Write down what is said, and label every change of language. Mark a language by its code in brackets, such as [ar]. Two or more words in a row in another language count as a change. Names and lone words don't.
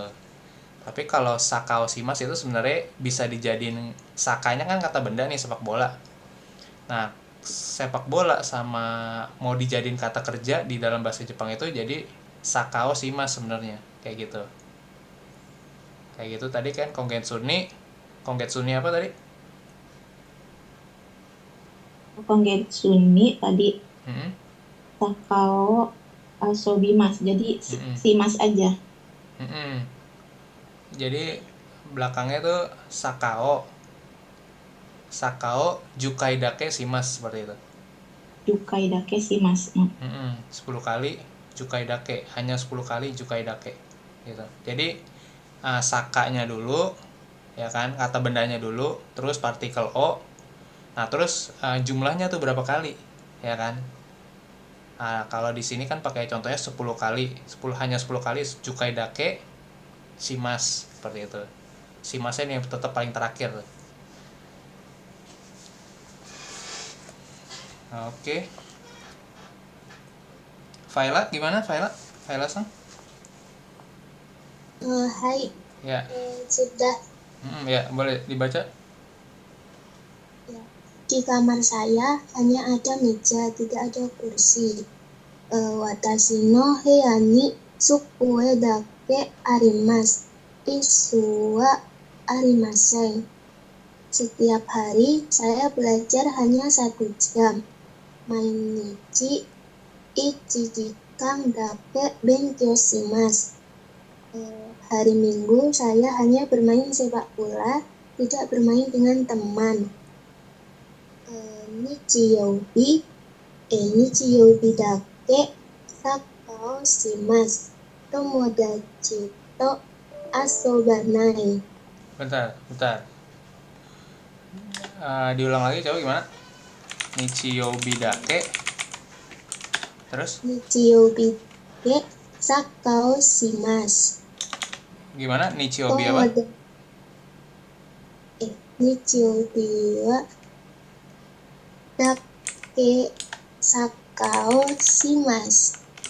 [id] Tapi kalau [ja] サッカーをします [id] itu sebenarnya bisa dijadiin, sakanya kan kata benda nih, sepak bola. Nah, sepak bola sama mau dijadiin kata kerja di dalam bahasa Jepang itu jadi [ja] サッカーをします [id] sebenarnya, kayak gitu. Kayak gitu tadi kan [ja] 今月に [id] apa tadi? [ja] 今月に tadi サッカーを遊びます. [id] Jadi shimasu aja. Jadi belakangnya tuh [ja] サッカーを十回だけします, [id] seperti itu. [ja] 十回だけします. [id] 10 kali [ja] 十回だけ, [id] hanya 10 kali [ja] 十回だけ [id] gitu. Jadi sakanya dulu ya kan, kata bendanya dulu, terus partikel o. Nah, terus jumlahnya tuh berapa kali ya kan? Kalau di sini kan pakai contohnya 10 kali, hanya 10 kali [ja] 十回だけします, [id] seperti itu. Shimasu ini tetap paling terakhir. Oke. Faila gimana? Faila sang? Hai. Ya. Sudah. Ya, boleh dibaca. Ya. Di kamar saya hanya ada meja, tidak ada kursi. [ja] 私の部屋に机だけあります. 椅子はありません. [id] Setiap hari saya belajar hanya 1 jam. [ja] 毎日1時間だけ勉強します. [id] Hari Minggu saya hanya bermain sepak bola, tidak bermain dengan teman. [ja] 日曜日だけサッカーをします. 友達と遊ばない. [id] Bentar. Diulang lagi, coba gimana? [ja] 日曜日だけ. [id] Terus? [ja] 日曜日だけサッカーをします. [id] Gimana? Nichiyoubi apa? [ja] 日曜日はだけサッカーをします.